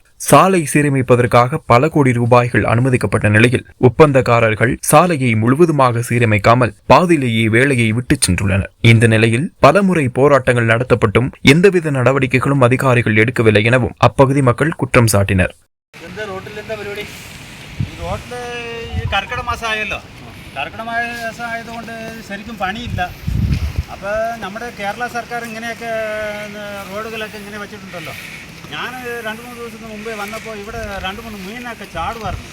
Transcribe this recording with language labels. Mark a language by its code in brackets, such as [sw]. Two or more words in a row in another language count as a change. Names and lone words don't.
[ta] சாலை சீரமைப்பதற்காக பல கோடி ரூபாய்கள் அனுமதிக்கப்பட்ட நிலையில் ஒப்பந்தக்காரர்கள் சாலையை முழுவதுமாக சீரமைக்காமல் பாதியிலேயே வேலையை விட்டுச் சென்றுள்ளனர். இந்த நிலையில் பலமுறை போராட்டங்கள் நடத்தப்பட்டும் எந்தவித நடவடிக்கைகளும் அதிகாரிகள் எடுக்கவில்லை எனவும் அப்பகுதி மக்கள் குற்றம் சாட்டினர். [ml] കർക്കിടക മാസമായല്ലോ, കർക്കിടക മാസം ആയതുകൊണ്ട് ശരിക്കും പണിയില്ല. അപ്പോൾ നമ്മുടെ കേരള സർക്കാർ ഇങ്ങനെയൊക്കെ റോഡുകളൊക്കെ ഇങ്ങനെ വെച്ചിട്ടുണ്ടല്ലോ. ഞാൻ 2-3 ദിവസത്തിന് മുമ്പേ വന്നപ്പോൾ ഇവിടെ 2-3 മീനൊക്കെ ചാടുമായിരുന്നു.